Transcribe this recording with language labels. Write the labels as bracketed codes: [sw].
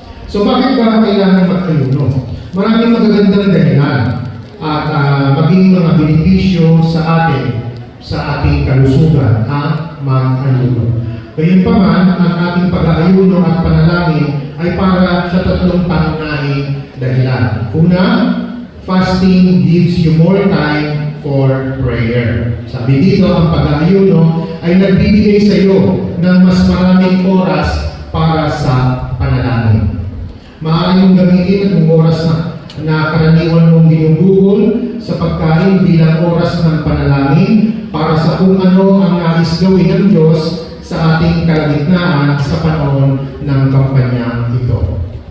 [tl] So bakit ba kailangan mag-ayuno? Maraming magagandang dahilan at maging mga benepisyo sa ating kalusugan ang mag-ayuno. Gayunpaman, ang ating pag-aayuno at panalangin ay para sa tatlong pangunahing dahilan. Una, [en] fasting gives you more time for prayer. [tl] Sabi dito, ang pag-aayuno ay nagbibigay sa iyo ng mas maraming oras para sa panalangin. Maaari mong gamitin ang oras na karaniwan mong ginugugol sa pagkain bilang oras ng panalangin para sa kung ano ang nais gawin ng Diyos sa ating kalagitnaan sa panahon ng kampanyang ito.